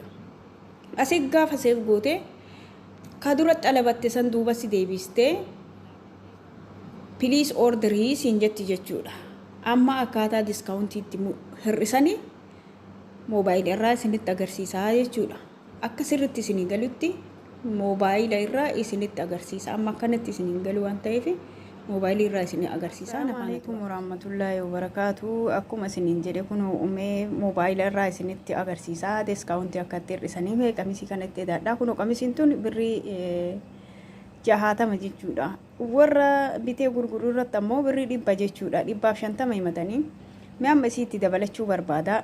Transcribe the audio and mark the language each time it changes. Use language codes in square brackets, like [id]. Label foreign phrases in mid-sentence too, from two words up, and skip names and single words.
[om] Asi gaafa seef gootee ka dura xalabatte san duuba si deebistee please orderii siin jetti jechuudha. Amma akkaataa diskaawuntiitti hir'isanii moobaayilii irraa isinitti agarsiisaa jechuudha. Akka sirriitti isinii galutti moobaayilii irraa isinitti agarsiisa. Amma akkanatti isinii galu waan ta'eef moobaayilii irraa isinii agarsiisa. [ar] السلام عليكم ورحمة الله وبركاته. [om] Akkuma isiniin jedhe kun uumee moobaayilii irraa isinitti agarsiisa. Diskaawuntii akka itti hir'isanii mee qamisii kanatti hidhadhaa. Kun qamisiin tun birrii 60 jechuudha. Warra bitee gurguruu irratti ammoo birrii 100 jechuudha. 150 himatanii mee amma isiitti dabalachuu barbaada.